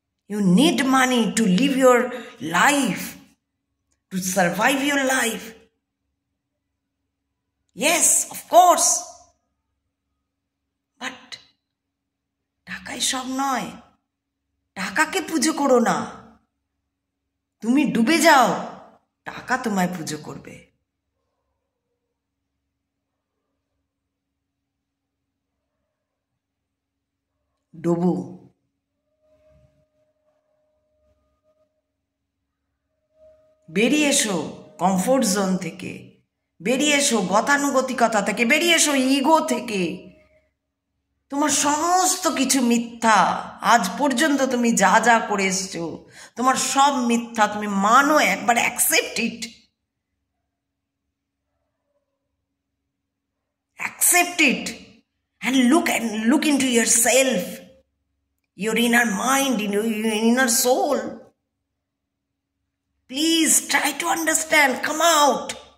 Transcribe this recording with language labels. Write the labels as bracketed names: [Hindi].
[English] You need money to live your life, to survive your life. Yes, of course. [Bangla] But টাকাই সব নয়। টাকাকে পুজো করো না, তুমি ডুবে যাও, টাকা তোমায় পুজো করবে। ডোবো, বেরিয়ে এসো কমফোর্ট জোন থেকে, বেরিয়ে এসো গতানুগতিকতা থেকে, বেরিয়ে এসো ইগো থেকে। তোমার সমস্ত কিছু মিথ্যা, আজ পর্যন্ত তুমি যা যা করে এসছো তোমার সব মিথ্যা, তুমি মানো, একবার [English] Accept it, accept it and look into yourself, your inner mind, in your inner soul. Please try to understand, come out.